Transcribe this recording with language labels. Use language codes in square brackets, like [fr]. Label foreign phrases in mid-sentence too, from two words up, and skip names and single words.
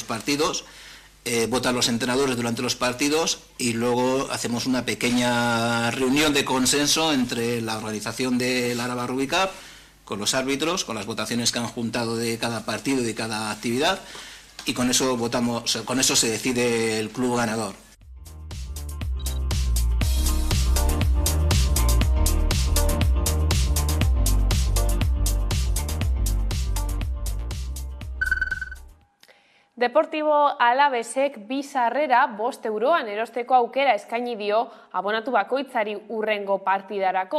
[es] partidos, votan los entrenadores durante los partidos y luego hacemos una pequeña reunión de consenso entre la organización del Araba Rugby Cup, con los árbitros, con las votaciones que han juntado de cada partido y de cada actividad, y con eso se decide el club ganador. [eu] Deportibo Alavesek 2 sarrera 5 euroan erosteko aukera eskaini dio abonatu bakoitzari hurrengo partidarako.